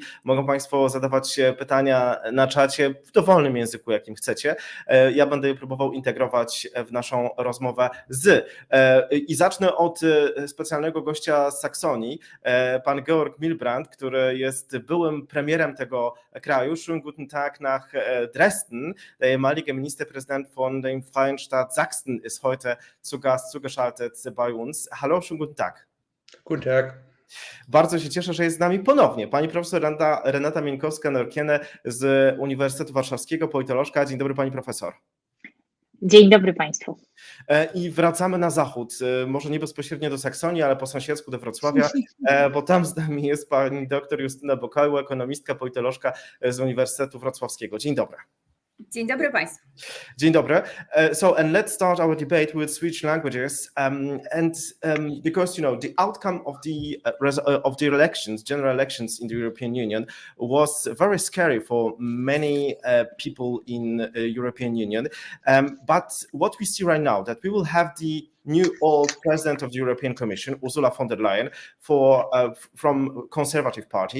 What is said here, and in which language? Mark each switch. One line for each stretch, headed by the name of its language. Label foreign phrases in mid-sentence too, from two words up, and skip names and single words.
Polish: Mogą Państwo zadawać pytania na czacie w dowolnym języku, jakim chcecie. Ja będę je próbował integrować w naszą rozmowę I zacznę od specjalnego gościa z Saksonii, pan Georg Milbrand, który jest byłym premierem tego kraju.
German: Schönen guten Tag nach Dresden. Der ehemalige Ministerpräsident von dem Freien Staat Sachsen ist heute zu Gast zugeschaltet bei uns. Hallo, schönen guten Tag. Guten Tag.
Polish: Bardzo się cieszę, że jest z nami ponownie pani profesor Renata Mieńkowska-Norkiene z Uniwersytetu Warszawskiego, politolożka. Dzień dobry pani profesor. Dzień dobry Państwu. I wracamy na zachód, może nie bezpośrednio do Saksonii, ale po sąsiedzku do Wrocławia, bo tam z nami jest pani doktor Justyna Bokajło, ekonomistka, politolożka z Uniwersytetu Wrocławskiego. Dzień dobry. Dzień dobry Państwu. Dzień dobry.
English: And let's start our debate with switch languages. Because the outcome of the elections, general elections in the European Union, was very scary for many people in the European Union. But what we see right now, that we will have the new old president of the European Commission, Ursula von der Leyen, from Conservative Party.